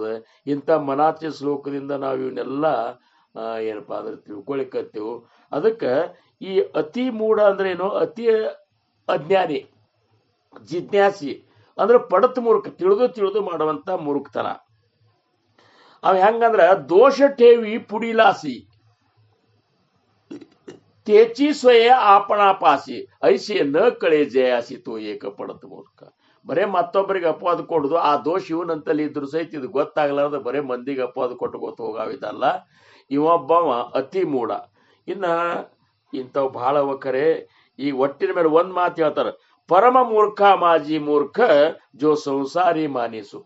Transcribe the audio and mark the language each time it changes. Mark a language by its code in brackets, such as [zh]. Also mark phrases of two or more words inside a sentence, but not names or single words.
[kn] ಇಂಥ ಮನಾಚಿ ಶ್ಲೋಕದಿಂದ ನಾವು ಇವನ್ನೆಲ್ಲ ಏನಪ್ಪಾ ಅಂದ್ರೆ ತಿಳ್ಕೊಳಿಕತ್ತೇವು. ಅದಕ್ಕೆ ಈ ಅತಿ ಮೂಢ ಅಂದ್ರೆ ಏನು, ಅತಿ ಅಜ್ಞಾನಿ, ಜಿಜ್ಞಾಸಿ ಅಂದ್ರೆ ಪಡತ್ ಮೂರ್ಖ, ತಿಳಿದು ಮಾಡುವಂತ ಮೂರ್ಖತನ. ಅವ ಹೆಂಗಂದ್ರ [mr] दोष ठेवी पुढीलासी त्याची स्वय आपणापासी ऐसे न कळे जयासी तो एक पढत मूर्ख. [kn] ಬರೇ ಮತ್ತೊಬ್ಬರಿಗೆ ಅಪವಾದ ಕೊಡುದು, ಆ ದೋಷ ಇವನಂತಲ್ಲಿ ಇದ್ರು ಸಹಿತ ಇದು ಗೊತ್ತಾಗ್ಲಾರ್ದ ಬರೇ ಮಂದಿಗೆ ಅಪವಾದ ಕೊಟ್ಟು ಹೋಗಾವಿದಲ್ಲ. ಇವೊಬ್ಬವ ಅತಿ ಮೂಢ. ಇನ್ನ ಇಂಥವು ಬಹಳ ಕರೆ. ಈ ಒಟ್ಟಿನ ಮೇಲೆ ಒಂದ್ ಮಾತು ಹೇಳ್ತಾರ, [mr] परम मूर्ख माजी मूर्ख जो संसारी मानी सुख.